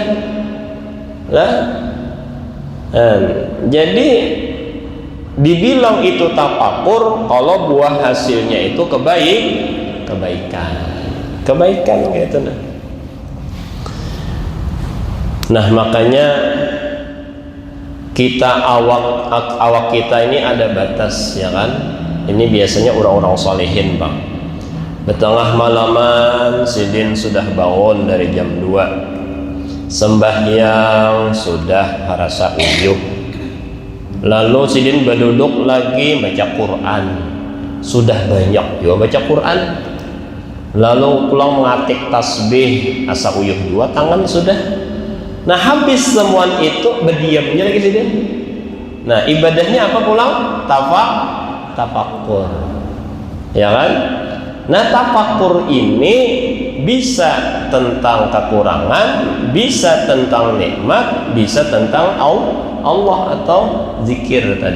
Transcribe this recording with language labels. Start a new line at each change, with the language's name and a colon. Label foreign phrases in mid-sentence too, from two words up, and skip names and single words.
Indonesian: Nah, jadi dibilang itu tafakkur kalau buah hasilnya itu kebaikan gitu. Nah, makanya kita awak kita ini ada batas, ya kan? Ini biasanya orang-orang solehin, Bang.
Banjar: Betengah malaman sidin sudah bangun dari jam 2, sembahyang sudah rasa uyuh, lalu sidin berduduk lagi baca Quran, sudah banyak juga baca Quran, lalu pulang mengatik tasbih asa uyuh 2 tangan sudah.
Indonesian: Nah habis semuaan itu berdiamnya lagi sini.
Banjar: Nah ibadahnya apa pulang?
Indonesian: Tafakur, ya kan? Nah tafakur ini bisa tentang kekurangan, bisa tentang nikmat, bisa tentang Allah atau zikir tadi.